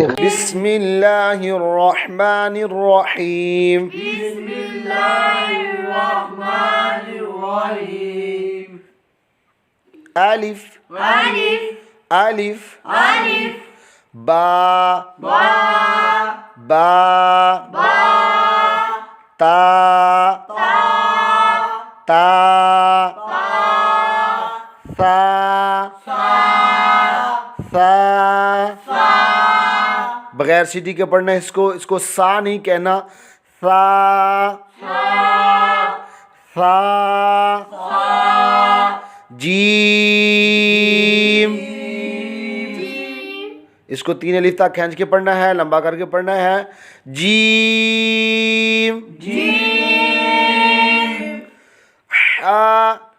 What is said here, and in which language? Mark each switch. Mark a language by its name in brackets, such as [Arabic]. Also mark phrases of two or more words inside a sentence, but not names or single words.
[Arabic] بسم اللہ الرحمن الرحیم۔ بسم اللہ الرحمن الرحیم۔ الف الف الف الف با با با با [Urdu] تا تا سا سا بغیر سیٹی کے پڑھنا ہے، اس کو سا نہیں کہنا، سا سا جیم، اس کو 3 الف تک کھینچ کے پڑھنا ہے، لمبا کر کے پڑھنا ہے، جیم ہا